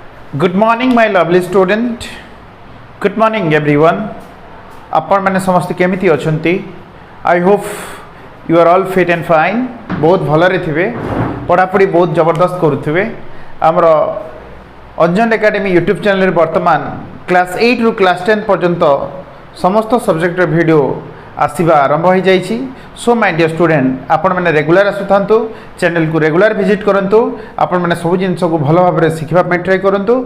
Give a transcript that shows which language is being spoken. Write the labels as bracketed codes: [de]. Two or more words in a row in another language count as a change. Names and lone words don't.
[en] Good morning, my lovely student. Good morning, everyone. [or] ଆପଣ ମାନେ ସମସ୍ତ କେମିତି ଅଛନ୍ତି? [en] I hope you are all fit and fine. [or] ବହୁତ ଭଲରେ ଥିବେ, ପଢ଼ାପଢ଼ି ବହୁତ ଜବରଦସ୍ତ କରୁଥିବେ। ଆମର ଅଞ୍ଜନ ଏକେଡମୀ ୟୁଟ୍ୟୁବ ଚ୍ୟାନେଲ ରେ ବର୍ତ୍ତମାନ କ୍ଲାସ 8 ରୁ କ୍ଲାସ 10 ପର୍ଯ୍ୟନ୍ତ ସମସ୍ତ [en] subject video [or] ଆସିବା ଆରମ୍ଭ ହୋ ଯାଇଏ। [en] So my dear student, [or] ଆପଣ ମାନେ ରେଗୁଲାର ଆସୁଥାନ୍ତୁ, ଚ୍ୟାନେଲ କୁ ରେଗୁଲାର ଭିଜିଟ କରନ୍ତୁ, ଆପଣ ମାନେ ସବ ଜିନିଷ କୁ ଭଲ ଭାବ ମେ ଶିଖା ଟ୍ରାଏ କରନ୍ତୁ।